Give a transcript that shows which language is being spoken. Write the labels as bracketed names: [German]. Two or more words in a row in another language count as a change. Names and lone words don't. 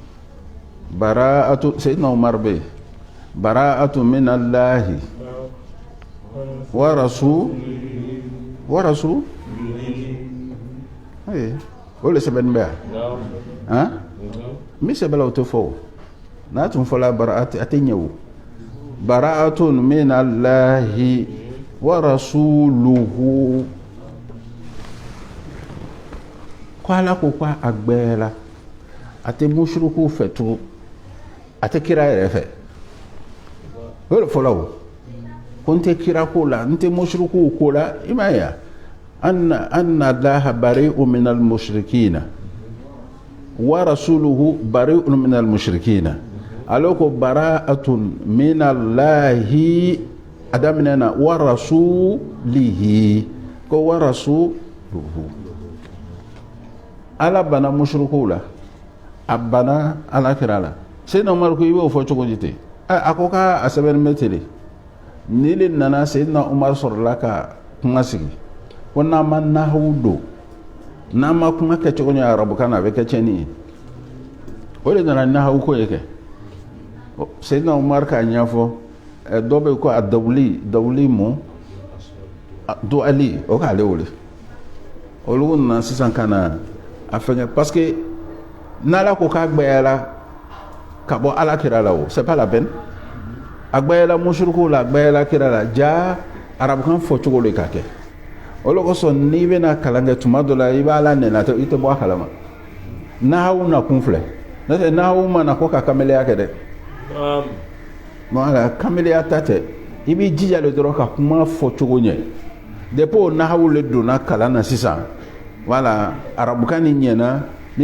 [Bambara] bara'atu Seydina Umar bɛ yen [Arabic] براءة من الله ورسول [Bambara] o le sɛbɛnni bɛ yan Naam. han min sɛbɛnla o tɛ fɔ o n'a tun fɔla bara'atu a tɛ ɲɛ o [Arabic] براءة من الله ورسوله [Bambara] ko ala ko ko a gbɛɛla a tɛ mushriku fɛ tugun a tɛ kira yɛrɛ fɛ o de fɔla o ko n tɛ kira ko la n tɛ mushriku ko la i m'a ye [Arabic] وأن الله بريء من المشركين ورسوله بريء من المشركين [Bambara] alors ko [Arabic] براءة من الله [Bambara] a daminɛna [Arabic] ورسوله [Bambara] ko [Arabic] ورسوله [Bambara] ala bana mushrikuw la a bana ala kira la Seydina Umar ko i b'o fɔ cogo di ten a ko k'a sɛbɛnni bɛ ten de nili nana Sayyidina Umar sɔrɔla ka kuma sigi ko n'a ma nahawu don n'a ma kuma kɛcogo ɲɛ arabukan na a bɛ kɛ tiɲɛni ye o de nana nahawu ko ye kɛ Sayyidina Umar k'a ɲɛfɔ dɔ bɛ ko a dawuli mu duali o k'ale wele olu nana sisan ka na a fɛngɛ [French] parce que [Bambara] n'Ala ko k'a gbɛyala ka bɔ Ala kira la o [French] c'est pas la peine [Bambara] a gbɛyala mushriku la a gbɛyala kira la ja arabukan fɔcogo de ka kɛ o de kosɔn n'i bɛna kalan kɛ tuma dɔ la i b'a la nɛnɛ i tɛ bɔ a kalama nahawu na kun filɛ n'o tɛ nahawu ma na ko ka kameleya kɛ dɛ voilà kameleya ta tɛ i b'i jija le dɔrɔn ka kuma fɔcogo ɲɛ depuis o nahawu le donna kalan na sisan voilà arabukan ni ɲɛna ni